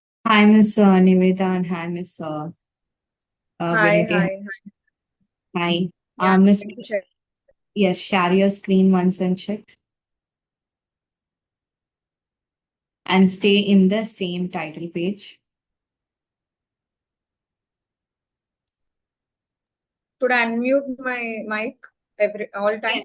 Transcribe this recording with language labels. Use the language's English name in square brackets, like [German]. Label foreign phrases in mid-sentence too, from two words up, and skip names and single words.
[English] Hi, Miss Niveda, and hi, Miss Hi, Vinity. hi, hi. Hi. Yeah, I'm Miss, going to share. yes, share your screen once and check, and stay in the same title page. Should I unmute my mic every all time?